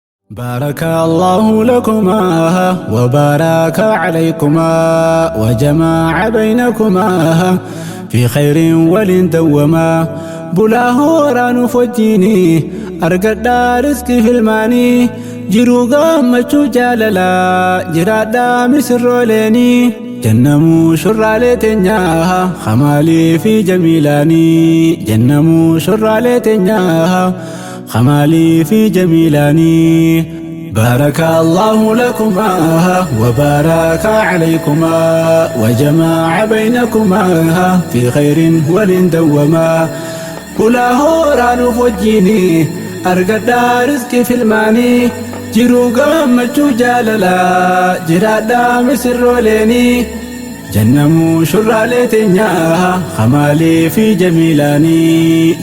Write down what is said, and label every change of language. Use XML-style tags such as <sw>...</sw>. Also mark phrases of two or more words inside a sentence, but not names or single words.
<ar>بارك الله لكما وبارك عليكما وجمع بينكما في خير ولن دوما.</ar> <om>Bulaa hooraan uf wajjini, argadhaa riskii filmaanii. Jiruu gammachuu jaalalaa, jiraadhaa misirrooleeni. Jannamuu shurraalee teenyaa, Kamaalii fi Jamiilaanii. Jannamuu shurraalee teenyaa, Kamaalii fi Jamiilaanii.</om> <ar>بارك الله لكما وبارك عليكما وجمع بينكما في خير ولن دوما.</ar> <om>Bulaa hooraan uf wajjini, argadhaa riskii filmaanii. Jiruu gammachuu jaalalaa, jiraadhaa misirrooleeni. Jannamuu shurraalee teenyaa, Kamaalii fi Jamiilaanii.</om>